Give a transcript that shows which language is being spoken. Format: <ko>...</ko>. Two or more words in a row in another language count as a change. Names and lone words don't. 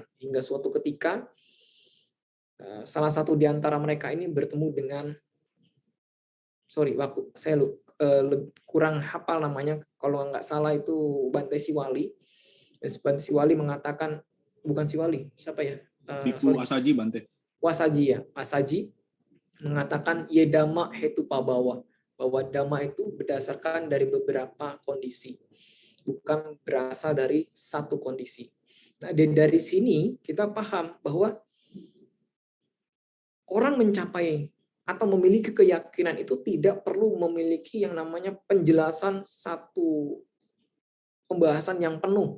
<id>Hingga suatu ketika, salah satu di antara mereka ini bertemu dengan, saya kurang hafal namanya, kalau nggak salah itu Bante Siwali. Bante Siwali mengatakan, bukan Siwali, siapa ya? Wasaji, Bante. Wasaji ya, Wasaji mengatakan</id> <pi>yedama hetu pabawa,</pi> <id>bahwa dhamma itu berdasarkan dari beberapa kondisi, bukan berasal dari satu kondisi. Nah, dari sini kita paham bahwa orang mencapai atau memiliki keyakinan itu tidak perlu memiliki yang namanya penjelasan satu pembahasan yang penuh.</id>